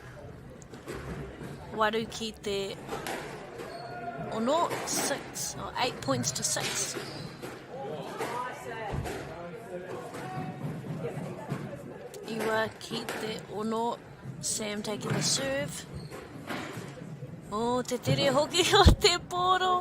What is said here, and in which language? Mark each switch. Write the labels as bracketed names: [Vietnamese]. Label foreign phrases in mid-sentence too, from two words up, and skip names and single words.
[Māori] Waru ki te ono [English] 6 or 8 points to 6. [Māori] Iwa ki te ono, Sam [English] taking the serve. [Māori] Oh, te tere hoki o te poro.